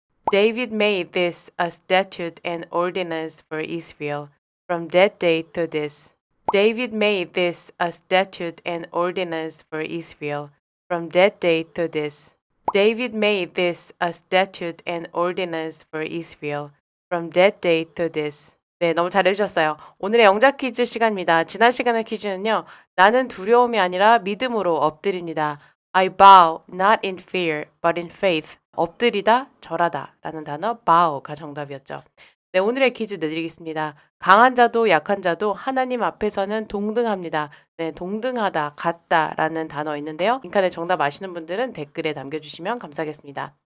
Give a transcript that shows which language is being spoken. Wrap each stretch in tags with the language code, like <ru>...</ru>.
<en>David made this a statute and ordinance for Israel. From that day to this. David made this a statute and ordinance for Israel. From that day to this. David made this a statute and ordinance for Israel. From that day to this.</en> <ko>네, 너무 잘해주셨어요. 오늘의 영작 퀴즈 시간입니다. 지난 시간의 퀴즈는요. 나는 두려움이 아니라 믿음으로 엎드립니다.</ko> <en>I bow not in fear but in faith.</en> <ko>엎드리다, 절하다 라는 단어 bow가 정답이었죠. 네, 오늘의 퀴즈 내드리겠습니다. 강한 자도 약한 자도 하나님 앞에서는 동등합니다. 네, 동등하다, 같다 라는 단어 있는데요. 빈칸에 정답 아시는 분들은 댓글에 남겨주시면 감사하겠습니다.</ko>